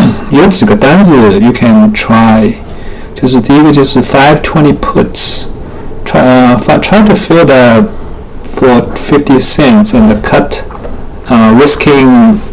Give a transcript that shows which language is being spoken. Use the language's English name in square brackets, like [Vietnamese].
[Chinese] 有几个单子 [English] you can try. [Chinese] 就是第一个就是520 puts. [English] Try to fill that for 50 cents and cut, risking.